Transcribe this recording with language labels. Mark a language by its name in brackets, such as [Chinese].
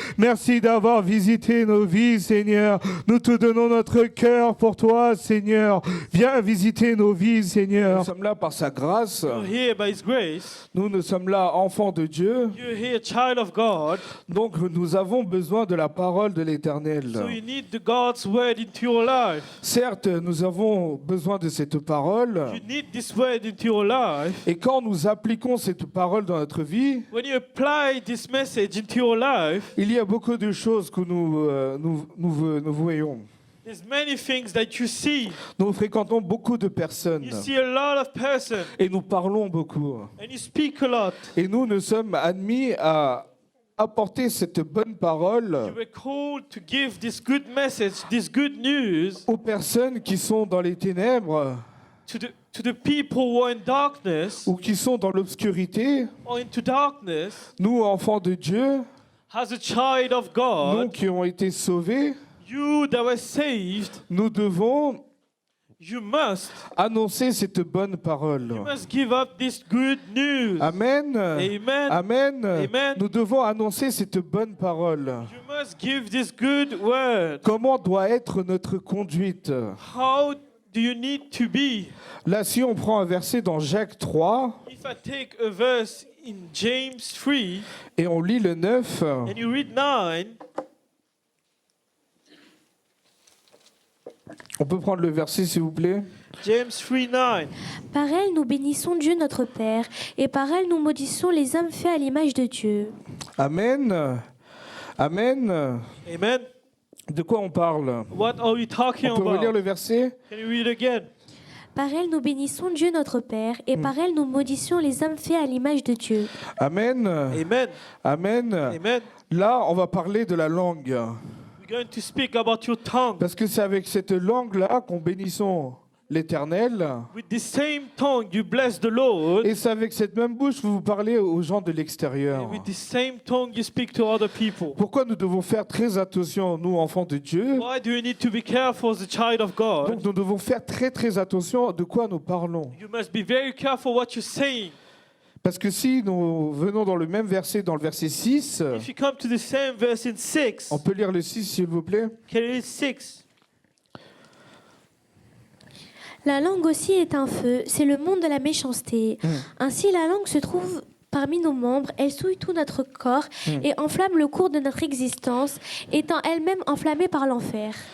[French] Merci d'avoir visité nos vies, Seigneur. Nous te donnons notre cœur pour toi, Seigneur. Viens visiter nos vies, Seigneur. Nous sommes là par sa grâce. [English] You're here by His grace. [French] Nous sommes là, enfants de Dieu. [English] You're here, child of God. [French] Donc nous avons besoin de la parole de l'Éternel. [English] So you need the God's word into your life. [French] Certes, nous avons besoin de cette parole. [English] You need this word into your life. [French] Et quand nous appliquons cette parole dans notre vie, [English] When you apply this message into your life, [French] il y a beaucoup de choses que nous voyons. [English] there's many things that you see. [French] Nous fréquentons beaucoup de personnes [English] You see a lot of persons [French] et nous parlons beaucoup. [English] and you speak a lot. [French] Et nous sommes admis à apporter cette bonne parole [English] You were called to give this good message, this good news [French] aux personnes qui sont dans les ténèbres [English] to the people who are in darkness [French] ou qui sont dans l'obscurité. [English] or into darkness. [French] Nous, enfants de Dieu, [English] As a child of [French] nous [English] God, [French] qui ont été sauvés, [English] you that were saved, [French] nous devons [English] you must [French] annoncer cette bonne parole. [English] You must give up this good news. Amen. Amen. Amen. Amen. [French] Nous devons annoncer cette bonne parole. [English] You must give this good word. [French] Comment doit être notre conduite? [English] How do you need to be? [French] Là, si on prend un verset dans Jacques 3 [English] If I take a verse in James 3 [French] et on lit le 9, [English] and you read 9, [French] on peut prendre le verset s'il vous plaît? [English] James 3:9. [French] Par elle, nous bénissons Dieu notre Père, et par elle, nous maudissons les hommes faits à l'image de Dieu. Amen. Amen. Amen. De quoi on parle? [English] What are we talking [French] On peut relire [English] about? [French] le verset? [English] Can you read again? [French] Par elle, nous bénissons Dieu notre Père, et par elle, nous maudissons les hommes faits à l'image de Dieu. Amen. Amen. Amen. Amen. Là, on va parler de la langue. [English] We're going to speak about your tongue. [French] Parce que c'est avec cette langue-là qu'on bénissons l'Éternel. [English] With the same tongue you bless the Lord. [French] Et c'est avec cette même bouche que vous parlez aux gens de l'extérieur. [English] And with the same tongue you speak to other people. [French] Pourquoi nous devons faire très attention, nous, enfants de Dieu? [English] Why do you need to be careful as a child of God? [French] Donc nous devons faire très attention de quoi nous parlons. [English] You must be very careful what you're saying. [French] Parce que si nous venons dans le même verset, dans le verset 6, [English] If you come to the same verse in 6, [French] on peut lire le 6 s'il vous plaît. [English] can you read 6? [French] La langue aussi est un feu, c'est le monde de la méchanceté. Ainsi, la langue se trouve parmi nos membres, elle souille tout notre corps et enflamme le cours de notre existence, étant elle-même enflammée par l'enfer.